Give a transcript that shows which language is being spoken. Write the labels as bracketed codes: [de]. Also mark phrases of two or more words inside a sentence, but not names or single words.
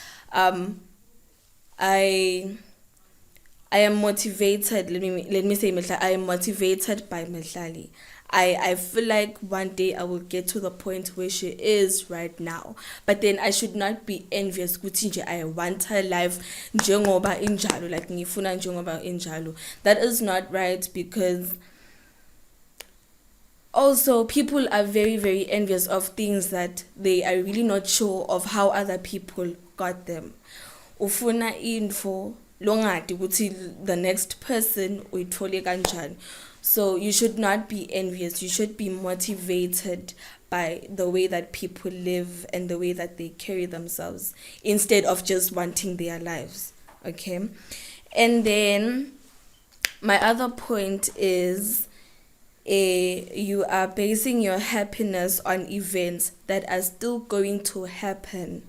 [en] I am motivated. Let me say Mehlali. I am motivated by Mehlali. I feel like one day I will get to the point where she is right now. But then I should not be envious. [zu] Kutinje, [en] I want her life [zu] njengoba injalo, like ngifuna njengoba injalo. [en] That is not right, because also people are very, very envious of things that they are really not sure of how other people got them. [zu] ufuna info longadi ukuthi [en] the next person [zu] uyithole kanjani. [en] So you should not be envious. You should be motivated by the way that people live and the way that they carry themselves instead of just wanting their lives. Okay? And then my other point is you are basing your happiness on events that are still going to happen.